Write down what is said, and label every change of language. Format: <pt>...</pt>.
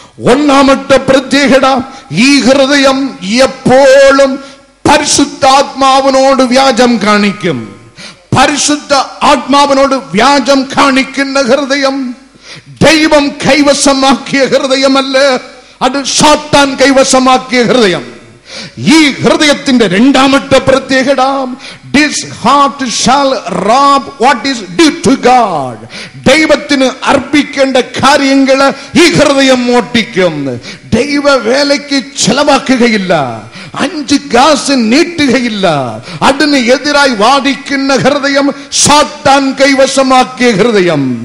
<ml>ഒന്നാമത്തെ പ്രത്യേകത, ഈ ഹൃദയം എപ്പോഴും പരിശുദ്ധാത്മാവിനോട് വ്യാജം കാണിക്കും. പരിശുദ്ധ ആത്മാവിനോട് വ്യാജം കാണിക്കുന്ന ഹൃദയം ദൈവം കൈവശമാക്കിയ ഹൃദയമല്ല, അത് സാത്താൻ കൈവശമാക്കിയ ഹൃദയം. ഈ ഹൃദയത്തിന്റെ രണ്ടാമത്തെ പ്രത്യേകത,</ml> <en>this heart shall rob what is due to God.</en> <ml>ദൈവത്തിന് അർപ്പിക്കേണ്ട കാര്യങ്ങൾ ഈ ഹൃദയം മോഷ്ടിക്കും. ദൈവ വേലയ്ക്ക് ചെലവാക്കുകയില്ല, 5 കാശ് നീട്ടുകയില്ല. അതിന് എതിരായി വാദിക്കുന്ന ഹൃദയം സാത്താൻ കൈവശമാക്കിയ ഹൃദയം.</ml>